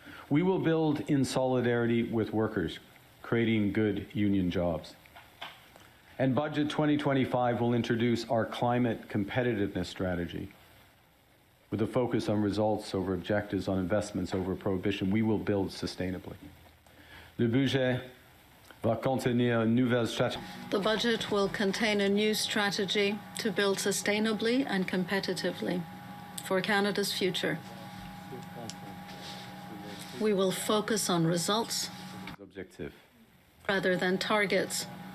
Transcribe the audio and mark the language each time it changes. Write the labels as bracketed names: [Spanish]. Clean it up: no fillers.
[English] We will build in solidarity with workers, creating good union jobs. And Budget 2025 will introduce our climate competitiveness strategy. With a focus on results over objectives, on investments over prohibition, we will build sustainably. [French] Le budget va contenir une nouvelle stratégie. [English] The budget will contain a new strategy to build sustainably and competitively for Canada's future. We will focus on results rather than targets.